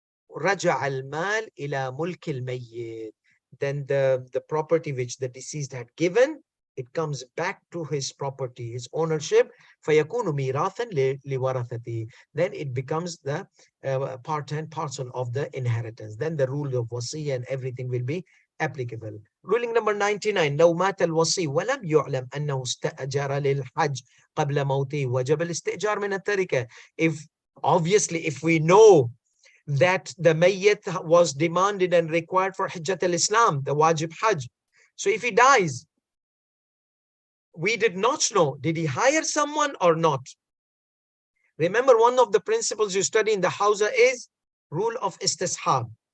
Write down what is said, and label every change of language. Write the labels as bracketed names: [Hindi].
[Arabic] رَجَعَ الْمَالِ إِلَى مُلْكِ الْمَيِّتِ. [English] Then the property which the deceased had given it comes back to his property, his ownership. [Arabic] فَيَكُونُ مِيرَاثًا لِوَرَثَتِهِ. [English] Then it becomes the part and parcel of the inheritance. Then the rule of wasi and everything will be applicable. Ruling number 99. [Arabic] لو مات الوصي ولم يعلم أنه استأجر للحج قبل موته وجب الاستئجار من التركة. [English] If we know that the mayyit was demanded and required for Hajjat al-Islam, the wajib Hajj. So if he dies, we did not know, did he hire someone or not? Remember, one of the principles you study in the Hawza is rule of istishab.